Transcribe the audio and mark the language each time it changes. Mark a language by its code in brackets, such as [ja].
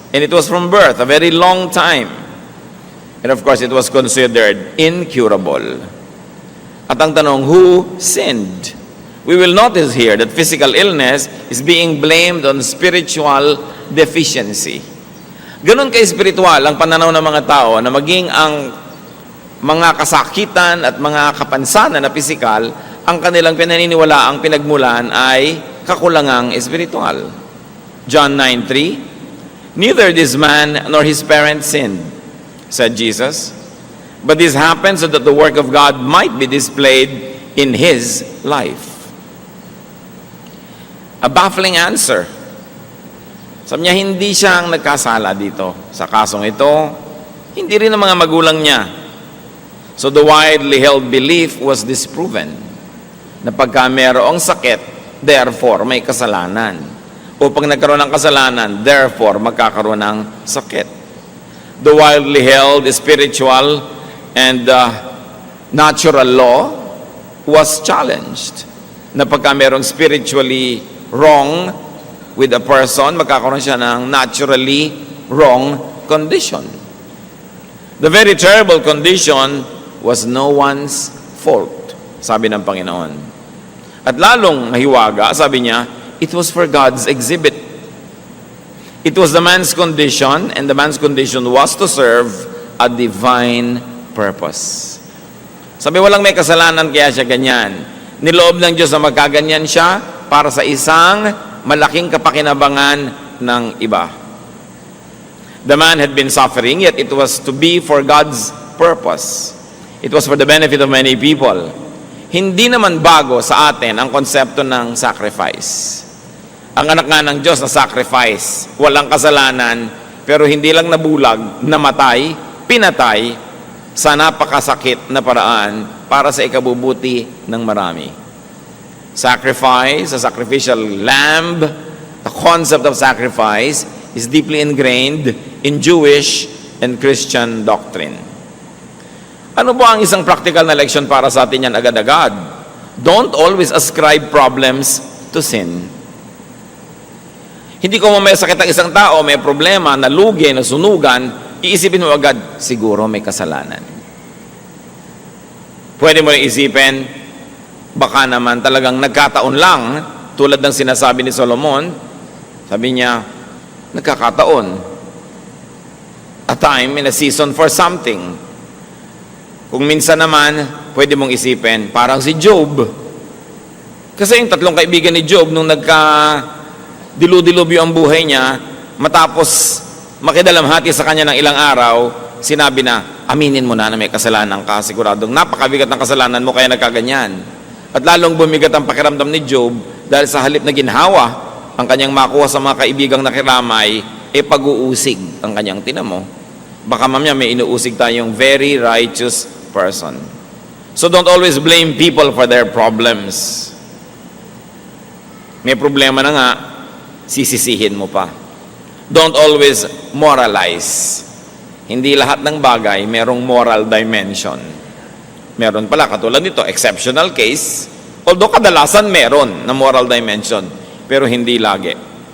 [en] And it was from birth, a very long time. And of course, it was considered incurable. [tl] At ang tanong, [en] who sinned? We will notice here that physical illness is being blamed on spiritual deficiency. [tl] Ganun ka-espiritual ang pananaw ng mga tao na maging ang mga kasakitan at mga kapansanan na pisikal, ang kanilang pinaniniwala, ang pinagmulan ay kakulangang espiritual. [en] John 9:3, neither this man nor his parents sinned, said Jesus, but this happened so that the work of God might be displayed in his life. A baffling answer. [tl] Sabi niya, hindi siya ang nagkasala dito. Sa kasong ito, hindi rin ang mga magulang niya. [en] So the widely held belief was disproven, [tl] na pagka mayroong sakit, [en] therefore [tl] may kasalanan. O pag nagkaroon ng kasalanan, therefore magkakaroon ng sakit. [en] The widely held spiritual and natural law was challenged. [tl] Na pagka mayroong [en] spiritually wrong with a person, [tl] magkakaroon siya ng [en] naturally wrong condition. The very terrible condition was no one's fault, [tl] sabi ng Panginoon. At lalong mahiwaga, sabi niya, [en] it was for God's exhibit. It was the man's condition, and the man's condition was to serve a divine purpose. [tl] Sabi, walang may kasalanan kaya siya ganyan. Niloob ng Diyos na magkaganyan siya para sa isang malaking kapakinabangan ng iba. [en] The man had been suffering, yet it was to be for God's purpose. It was for the benefit of many people. [tl] Hindi naman bago sa atin ang konsepto ng sacrifice. Ang anak nga ng Diyos na sacrifice, walang kasalanan, pero hindi lang nabulag, namatay, pinatay, sa napakasakit na paraan para sa ikabubuti ng marami. [en] Sacrifice, a sacrificial lamb, the concept of sacrifice is deeply ingrained in Jewish and Christian doctrine. [tl] Ano ba ang isang practical na leksyon para sa atin yan agad-agad? [en] Don't always ascribe problems to sin. [tl] Hindi ko may sakit ang isang tao, may problema, nalugi, nasunugan, iisipin mo agad, siguro may kasalanan. Pwede mo rin isipin, baka naman talagang nagkataon lang, tulad ng sinasabi ni Solomon, sabi niya, nagkakataon. [en] A time and a season for something. [tl] Kung minsan naman, pwede mong isipin, parang si Job. Kasi yung tatlong kaibigan ni Job, nung dilu-dilubyo ang buhay niya, matapos makidalamhati sa kanya ng ilang araw, sinabi na, aminin mo na may kasalanan ka, siguradong napakabigat ng kasalanan mo kaya nagkaganyan. At lalong bumigat ang pakiramdam ni Job dahil sa halip na ginhawa ang kanyang makuha sa mga kaibigang nakiramay, pag-uusig ang kanyang tinamo. Baka mamaya may inuusig tayong [en] very righteous person. So don't always blame people for their problems. [tl] May problema na nga, sisisihin mo pa. [en] Don't always moralize. [tl] Hindi lahat ng bagay merong moral dimension. Meron pala, katulad nito, [en] exceptional case, [tl] although kadalasan meron na moral dimension, pero hindi lagi.